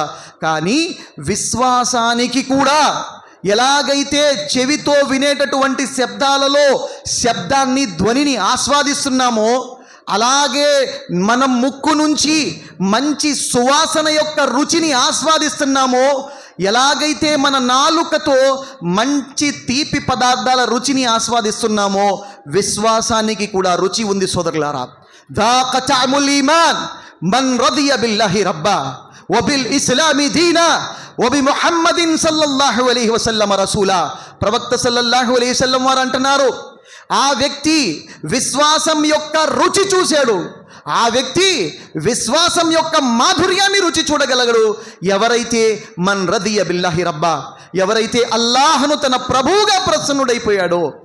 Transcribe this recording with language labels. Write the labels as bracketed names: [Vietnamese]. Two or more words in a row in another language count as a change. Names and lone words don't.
[Telugu] కానీ విశ్వాసానికి కూడా ఎలాగైతే చెవితో వినేటటువంటి శబ్దాలలో శబ్దాన్ని, ధ్వనిని ఆస్వాదిస్తున్నామో, అలాగే మనం ముక్కు నుంచి మంచి సువాసన యొక్క రుచిని ఆస్వాదిస్తున్నామో, ఎలాగైతే మన నాలుకతో మంచి తీపి పదార్థాల రుచిని ఆస్వాదిస్తున్నామో విశ్వాసానికి కూడా రుచి ఉంది సోదరులారా. [Arabic] ذاق طعم الإيمان من رضي بالله ربا وبالإسلام دينا وبمحمد صلى الله عليه وسلم رسولا. [Telugu] ప్రవక్త [Arabic] صلى الله عليه وسلم [Telugu] వారు అంటున్నారు, ఆ వ్యక్తి విశ్వాసం యొక్క రుచి చూశాడు, ఆ వ్యక్తి విశ్వాసం యొక్క మాధుర్యాన్ని రుచి చూడగలగడు ఎవరైతే [Arabic] من رضي بالله ربا, [Telugu] ఎవరైతే అల్లాహ్ను తన ప్రభువుగా ప్రసన్నుడైపోయాడో,